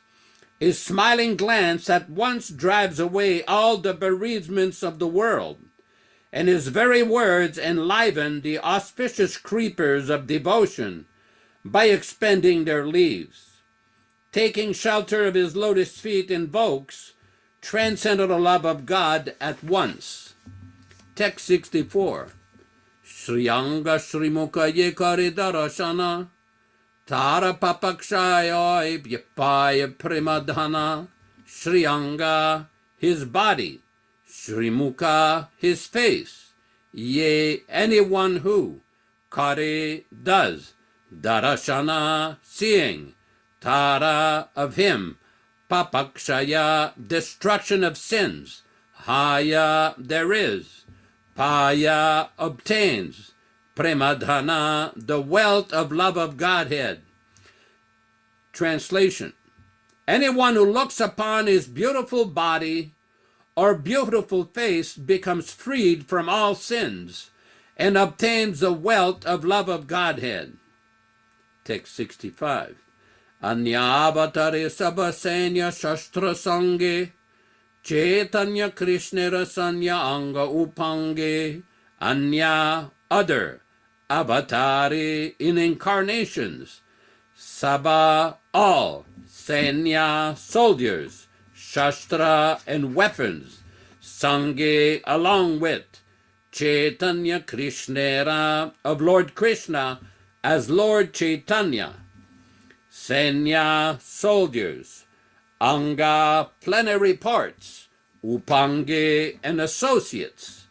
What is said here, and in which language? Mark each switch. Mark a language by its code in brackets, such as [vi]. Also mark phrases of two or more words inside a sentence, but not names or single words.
[en] His smiling glance at once drives away all the bereavements of the world, and his very words enliven the auspicious creepers of devotion by expending their leaves. Taking shelter of his lotus feet invokes transcendental love of God at once. Text 64. [bn] শ্রীঅঙ্গ শ্রীমুখ যে করি দরশন তার পাপক্ষয় ব্যপায় প্রেমধন. Shriyanga, [en] his body, Shrimukha, his face, Ye, anyone who, Kare, does, Darashana, seeing, Tara, of him, Papakshaya, destruction of sins, Haya, there is, Paya, obtains, Premadhana, the wealth of love of Godhead. Translation. Anyone who looks upon his beautiful body or beautiful face becomes freed from all sins and obtains the wealth of love of Godhead. Text 65. [bn] অন্যাবতারে সব সৈন্য শাস্ত্র সঙ্গে চৈতন্য কৃষ্ণ রসন্য অঙ্গ উপাঙ্গে. Anya, [en] other, avatare, in incarnations, Saba, all, Senya, soldiers, Shastra, and weapons, Sange, along with, Caitanya Krishnera, of Lord Krishna, as Lord Chaitanya, Senya, soldiers, Anga, plenary parts, Upange, and associates.